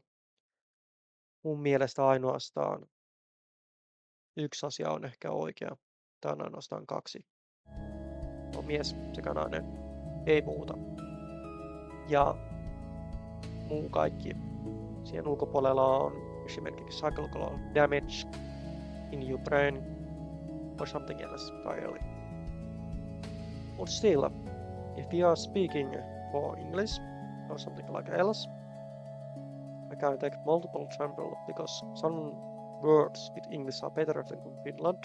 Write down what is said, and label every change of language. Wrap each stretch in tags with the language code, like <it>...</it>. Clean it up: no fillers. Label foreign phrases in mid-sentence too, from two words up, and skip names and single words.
<fi>Mun mielestä ainoastaan yksi asia on ehkä oikea. Tämä on ainoastaan kaksi. On mies sekä nainen, ei muuta. Ja muu kaikki siihen ulkopuolella on esimerkiksi</fi> <en>psychological damage in your brain or something else entirely. But still, if we are speaking for English or something like else, I can take multiple examples because some words with English are better than Finland.</en>